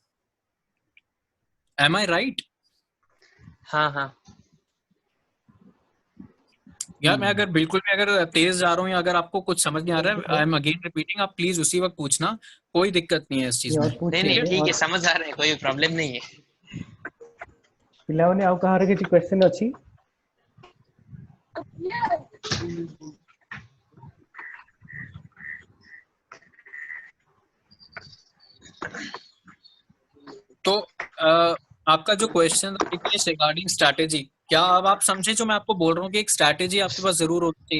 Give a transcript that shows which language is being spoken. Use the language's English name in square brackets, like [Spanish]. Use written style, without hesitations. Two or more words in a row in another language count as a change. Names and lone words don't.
[English] Am I right? [Hindi] हाँ हाँ यार मैं अगर बिल्कुल भी अगर तेज जा रहा हूँ या अगर आपको कुछ समझ नहीं आ रहा है, [English] I am again repeating, [Hindi] आप प्लीज उसी वक्त पूछना, कोई दिक्कत नहीं है इस चीज में। नहीं नहीं ठीक है, समझ आ रहा है, कोई प्रॉब्लम नहीं है। [Odia] ପିଲାମାନେ ଆଉ କାହାର କିଛି କ୍ୱେଶ୍ଚନ ଅଛି? [Hindi] तो आपका जो [English] question regarding strategy, [Hindi] क्या अब आप समझे जो मैं आपको बोल रहा हूँ कि एक स्ट्रैटेजी आपके पास जरूर होनी चाहिए।